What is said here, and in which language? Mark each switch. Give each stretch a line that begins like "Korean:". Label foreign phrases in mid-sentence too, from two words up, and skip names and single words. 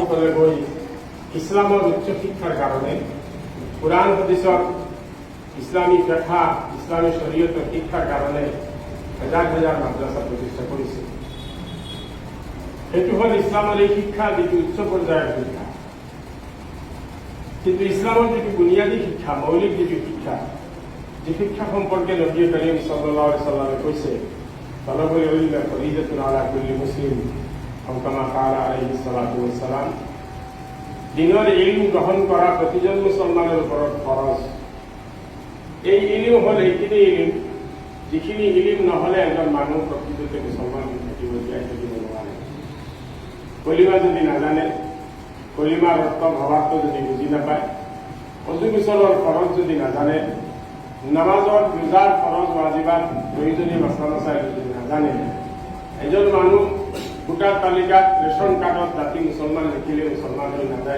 Assamese: ইছলামৰ উচ্চ শিক্ষাৰ কাৰণে কুৰাণ হাদিছৰ ইছলামী ব্যাখ্যা, ইছলামী শৰীয়তৰ শিক্ষাৰ কাৰণে হাজাৰ হাজাৰ মাদ্ৰাছা প্ৰতিষ্ঠা কৰিছে। সেইটো হ'ল ইছলামৰ এই শিক্ষা, যিটো উচ্চ পৰ্যায়ৰ শিক্ষা। কিন্তু ইছলামৰ যিটো বুনিয়াদী শিক্ষা, মৌলিক যিটো শিক্ষা, যি শিক্ষা সম্পৰ্কে নবী কৰীম
Arabic: صلى الله عليه وسلم
Assamese: কৈছে,
Arabic: طلب العلم فريضة على كل مسلم كما قال عليه الصلاة والسلام.
Assamese: দিনৰ ইলম গ্ৰহণ কৰা প্ৰতিজন মুছলমানৰ ওপৰত ফৰজ। এই ইলম হ'ল এইখিনি ইলম, যিখিনি ইলম নহ'লে এজন মানুহ প্ৰকৃততে মুছলমান থাকিব, জীয়াই থাকিব নোৱাৰে। কলিমা যদি নাজানে, কলিমাৰ অৰ্থ ভাৱাৰ্থ যদি বুজি নাপায়, অজু গোচৰৰ ফৰজ যদি নাজানে, নামাজৰ ৰোজাৰ ফৰজ ৱাজিবাত প্ৰয়োজনীয় মাছলা মাছাইল যদি নাজানে, এজন মানুহ ভোটাৰ তালিকাত ৰেচন কাৰ্ডত জাতি মুছলমান লিখিলে মুছলমান হৈ নাযায়।